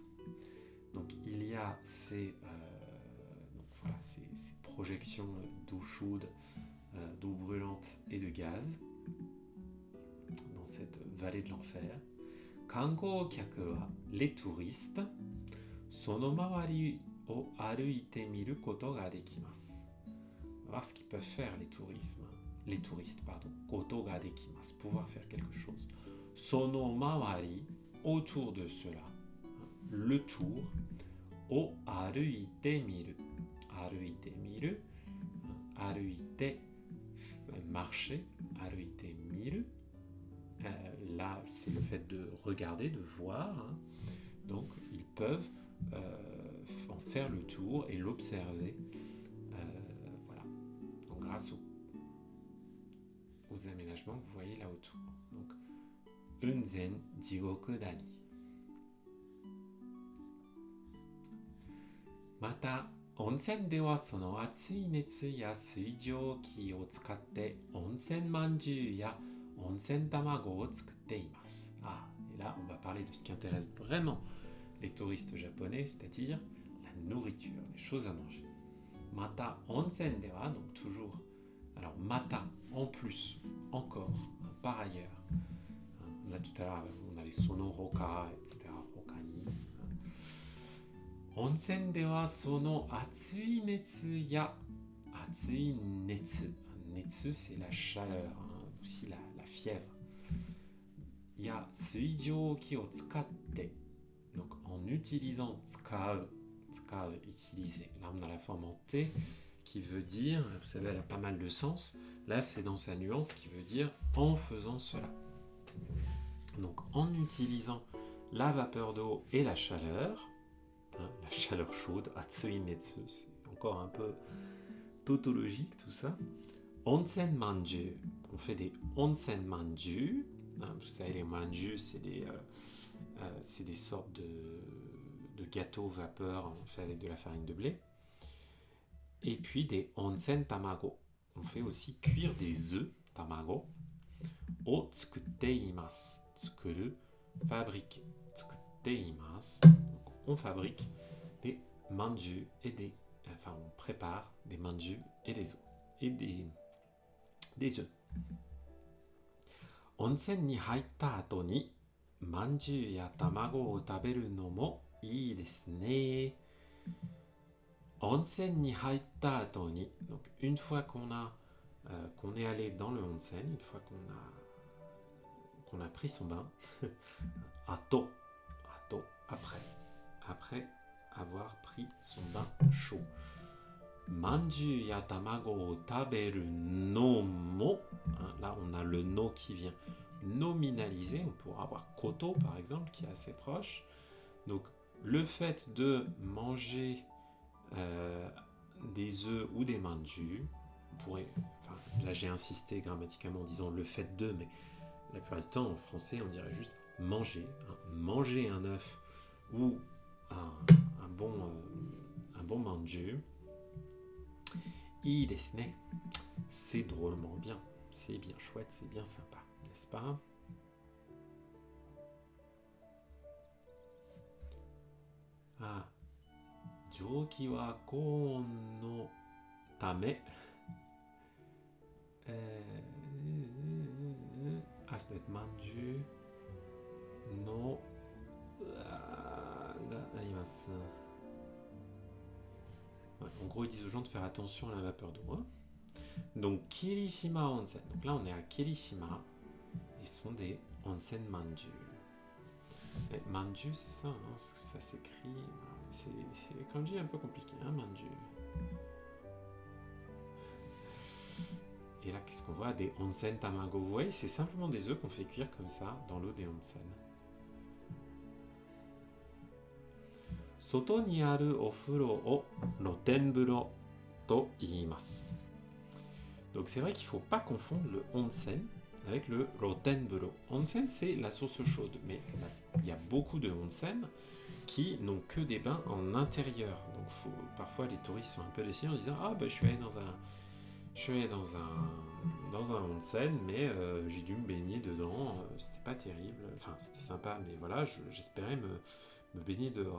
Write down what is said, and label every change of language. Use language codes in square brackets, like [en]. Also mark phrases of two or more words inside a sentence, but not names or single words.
[fr] Donc il y a ces projections d'eau chaude, d'eau brûlante et de gaz dans cette vallée de l'enfer. [ja] 観光客は, [fr] les touristes, [ja] その周りを歩いてみることができます. [fr] On va voir ce qu'ils peuvent faire les touristes, [ja] ことができます, [fr] pouvoir faire quelque chose. [ja] その周り, [fr] autour de cela, le tour, [ja] を歩いてみる. Aruite, marcher, 歩いてみる. [fr] Là, c'est le fait de regarder, de voir, hein. Donc ils peuvent en faire le tour et l'observer, voilà. Donc grâce aux aménagements que vous voyez là autour. Donc Unzen Jigoku Dani. [ja] また、温泉ではその熱い熱や水蒸気を使って温泉まんじゅうや温泉卵を作っています. [fr] Ah, et là on va parler de ce qui intéresse vraiment les touristes japonais, c'est-à-dire la nourriture, les choses à manger. [ja] また温泉では, [fr] donc toujours. Alors mata, en plus, encore, par ailleurs. là tout à l'heure, on avait [ja] その他, [fr] etc. [ja] ほかに。温泉ではその熱い熱や熱い熱. Netsu, [fr] c'est la chaleur, aussi la fièvre. [ja] や水蒸気を使って. [fr] Donc en utilisant tsukau, utiliser. Là on a la forme en T qui veut dire, vous savez, elle a pas mal de sens. Là c'est dans sa nuance qui veut dire en faisant cela. Donc en utilisant la vapeur d'eau et la chaleur chaude, [ja] 熱い熱, [fr] c'est encore un peu tautologique tout ça. [ja] 温泉まんじゅう, [fr] on fait des [ja] 温泉まんじゅう. [fr] Vous savez, les manju, c'est des sortes de gâteaux vapeur fait avec de la farine de blé. Et puis des [ja] 温泉卵. [fr] On fait aussi cuire des œufs, [ja] 卵、を作っています. Tsukuru, fabrique. 作っています. [fr] Donc on fabrique des manju et on prépare des manju et des œufs. Et des œufs. [ja] 温泉に入った後にまんじゅうや卵を食べるのもいいですね. 温泉に入った後に. [fr] Donc une fois qu'on est allé dans le onsen, une fois qu'on a pris son bain, ato, après avoir pris son bain chaud. [ja] まんじゅうや卵を食べるのも. [fr] Là, on a le no qui vient nominaliser. On pourra avoir koto, par exemple, qui est assez proche. Donc, le fait de manger des œufs ou des manju, là, j'ai insisté grammaticalement en disant le fait de, mais la plupart du temps, en français, on dirait juste manger. Manger un œuf ou un bon manju. [ja] いいですね. [fr] C'est drôlement bien. C'est bien chouette, c'est bien sympa, n'est-ce pas? [ja] 蒸気は高温のため. [fr] Ça doit être [ja] まんじゅうのがあります. [fr] Ouais, en gros, ils disent aux gens de faire attention à la vapeur d'eau. Donc, Kirishima Onsen. Donc là, on est à Kirishima. Et ce sont des [ja] 温泉まんじゅう. [fr] Et manju, c'est ça, ça s'écrit. C'est kanji un peu compliqué, manju. Et là, qu'est-ce qu'on voit? Des [ja] 温泉卵. [fr] Vous voyez, c'est simplement des œufs qu'on fait cuire comme ça dans l'eau des onsen. [ja] 外にあるお風呂を露天風呂と言います. [fr] Donc c'est vrai qu'il ne faut pas confondre le onsen avec le rotenburo. Onsen, c'est la source chaude, mais il y a beaucoup de onsen qui n'ont que des bains en intérieur. Donc parfois les touristes sont un peu déçus en disant je suis allé dans un onsen, mais j'ai dû me baigner dedans, c'était pas terrible, enfin c'était sympa, mais voilà, j'espérais me baigner dehors.